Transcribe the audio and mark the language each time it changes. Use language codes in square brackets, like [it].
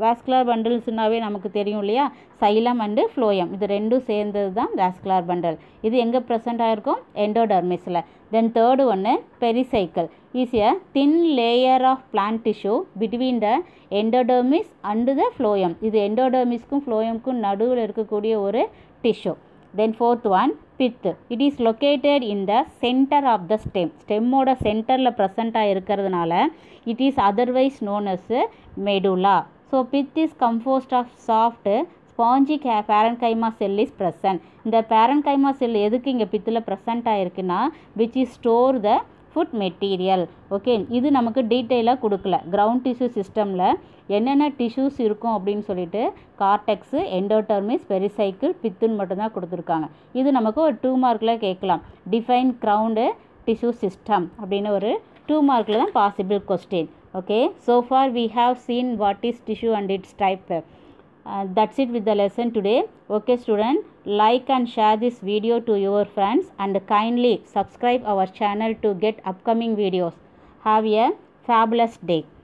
[ta] Vascular பண்டல்ஸ்னாவே நமக்கு தெரியும் இல்லையா, சைலம் அண்டு ஃப்ளோயம், இது ரெண்டும் சேர்ந்தது தான் வாஸ்குலார் பண்டல். இது எங்கே ப்ரெசென்ட் ஆகிருக்கும், எண்டோடர்மிஸில். [en] Then third ஒன்று pericycle is a thin layer of plant tissue between the endodermis and the phloem. [ta] இது எண்டோடர்மிஸ்க்கும் ஃப்ளோயம்க்கும் நடுவில் இருக்கக்கூடிய ஒரு tissue. [en] Then fourth one, pith. It is located in the center of the stem. [ta] ஸ்டெம்மோட சென்டரில் ப்ரெசண்ட்டாக இருக்கிறதுனால [en] it is otherwise known as medulla. So pith is composed of soft spongy parenchyma cell is present. [ta] இந்த parenchyma செல் எதுக்கு இங்கே பித்தில் present ஆகிருக்குன்னா [en] Which is store the food material. [ta] Okay, இது நமக்கு டீட்டெயிலாக கொடுக்கல. Ground tissue சிஸ்டமில் என்னென்ன டிஷ்யூஸ் இருக்கும் அப்படின்னு சொல்லிட்டு கார்டெக்ஸு, எண்டோடெர்மிஸ், பெரிசைக்கிள், பித்துன்னு மட்டும்தான் கொடுத்துருக்காங்க. இது நமக்கு ஒரு 2 மார்க்கில் கேட்கலாம். டிஃபைன் கிரவுண்டு டிஷ்யூ சிஸ்டம் அப்படின்னு ஒரு 2 மார்க்கில் தான் possible question. [en] Okay, so far we have seen what is tissue and its type. That's it with the lesson today. Okay student, like and share this video to your friends and kindly subscribe our channel to get upcoming videos. Have a fabulous day.